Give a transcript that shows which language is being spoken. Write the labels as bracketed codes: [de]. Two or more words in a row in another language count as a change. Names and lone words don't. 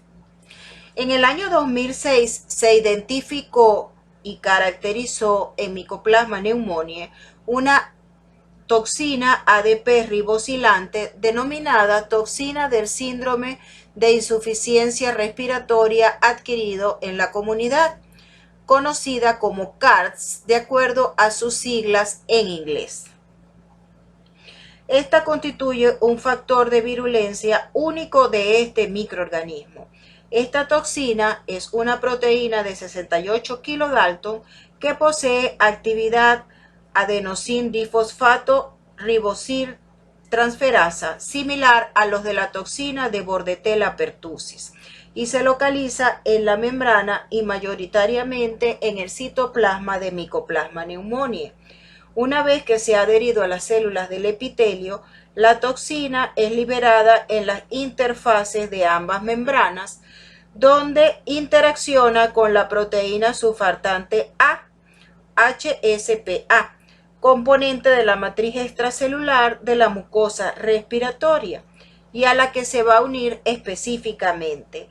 [es] En el año 2006 se identificó y caracterizó en Mycoplasma pneumoniae una toxina ADP ribosylante denominada toxina del síndrome de insuficiencia respiratoria adquirido en la comunidad, conocida como CARDS de acuerdo a sus siglas en inglés. Esta constituye un factor de virulencia único de este microorganismo. Esta toxina es una proteína de 68 kilodalton que posee actividad adenosin-difosfato ribosil transferasa, similar a los de la toxina de Bordetella pertussis, y se localiza en la membrana y mayoritariamente en el citoplasma de Mycoplasma pneumoniae. Una vez que se ha adherido a las células del epitelio, la toxina es liberada en las interfaces de ambas membranas, donde interacciona con la proteína surfactante A, HSPA, componente de la matriz extracelular de la mucosa respiratoria, y a la que se va a unir específicamente.